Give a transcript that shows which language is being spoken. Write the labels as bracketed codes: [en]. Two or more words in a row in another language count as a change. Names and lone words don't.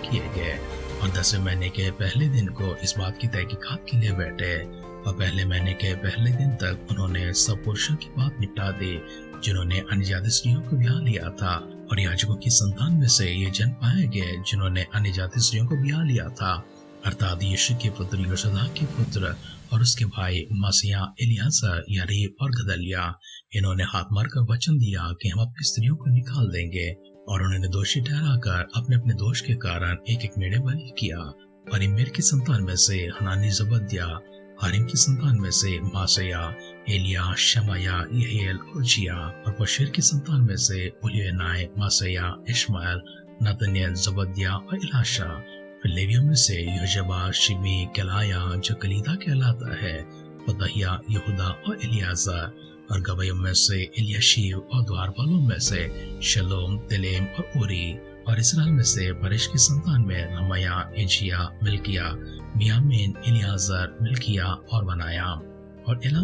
[hi] किए गए और 10वें महीने के पहले दिन को इस बात की तहकीकात के लिए बैठे, और पहले महीने के पहले दिन तक उन्होंने सब पुरुषों की बात निपटा दी जिन्होंने अन्य जाति स्त्रियों को ब्याह लिया था, और याजकों की संतान में से ये जन पाए गए जिन्होंने अन्य जाति स्त्रियों को ब्याह लिया था, अर्थात यीशु के पुत्र योशदा के पुत्र और उसके भाई मसीहा, एलियाजर, यारीब और गदलिया। इन्होंने हाथ मारकर वचन दिया कि हम अपनी स्त्रियों को निकाल देंगे, और उन्होंने दोषी ठहराकर अपने अपने दोष के कारण एक मेढ़े बलि किया। और इम्मेर की संतान में से हनानी, जबद्या, हारिम की संतान में से मासया, एलिया, शमाया, यहेल और जिया, और बशीर की संतान में से उलियनाय, मासया, इश्माएल, नतन्याल, जबद्या और इलाशा। फिर लेवियों में से योजबा, शिमी, केलाया जो कलीदा कहलाता है, पदहिया, यहूदा और एलियाजर, और गवैयों में से एलियाशीब, और द्वारपालों में से शलोम, तेलेम और उरी, और इस्राएल में से परिश की संतान में रमया, एजिया, मिल्किया, मियामीन, एलियाजर, मिल्किया और बनाया, और एलाम